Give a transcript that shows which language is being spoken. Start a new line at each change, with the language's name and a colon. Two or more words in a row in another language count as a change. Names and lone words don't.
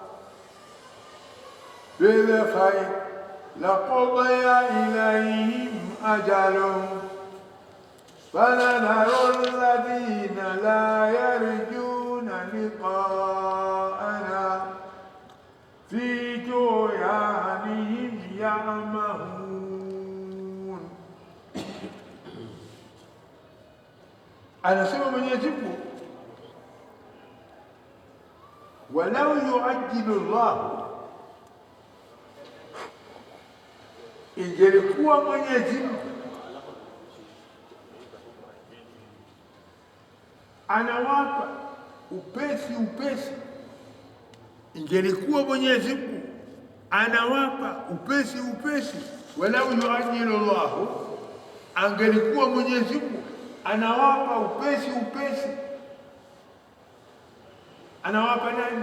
Arabic: بالخير لقضي إليهم أجلهم فَنَذَرُ الَّذِينَ لَا يَرْجُونَ لِقَاءَنَا فِي طُغْيَانِهِمْ يَعْمَهُونَ.
Swahili: Anasema Mwenyezi Mungu,
Arabic: ولو يعجل الله,
Swahili: ingelikuwa Mwenyezi Mungu anawapa upesi, ingelikuwa Mwenyezi Mungu anawapa upesi,
Arabic: ولو يعجل الله,
Swahili: angelikuwa Mwenyezi Mungu anawapa upesi, anawapa nani?